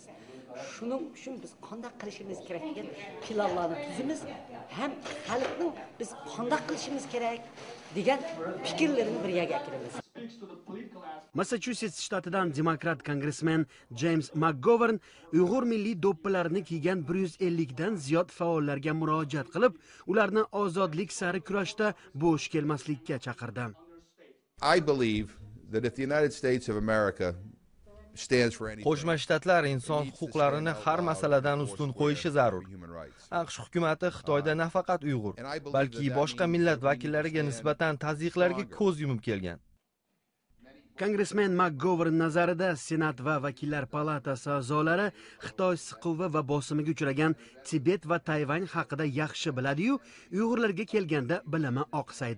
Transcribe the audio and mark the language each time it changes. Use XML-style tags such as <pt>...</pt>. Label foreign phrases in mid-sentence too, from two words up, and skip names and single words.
<uz>Shuning uchun biz qanday qilishimiz kerak degan planlarni tuzimiz, ham xalqning biz qanday qilishimiz kerak degan fikrlarini bir yerga keltiramiz. Massachusetts shtatidan demokrat kongressmen James McGovern Uyg'ur milliy do'ppalarini kiygan 150 dan ziyod faollarga murojaat qilib, ularni ozodlik sari kurashda bo'sh kelmaslikka chaqirdi.</uz> <en>I believe that if the United States of America stands for anything,</en> <uz>Qo'shma Shtatlar inson huquqlarini har masaladan ustun qo'yishi zarur. AQSh hukumatı Xitoyda nafaqat Uyg'ur, balki boshqa millat vakillariga nisbatan tazyiqlarga ko'z yumib kelgan. Kongressmen McGovern nazarida Senat va Vakillar palatasi a'zolari Xitoy siquvi va bosimiga uchragan Tibet va Tayvan haqida yaxshi biladi-yu, Uyg'urlarga kelganda bilimi oqsaydi.</uz>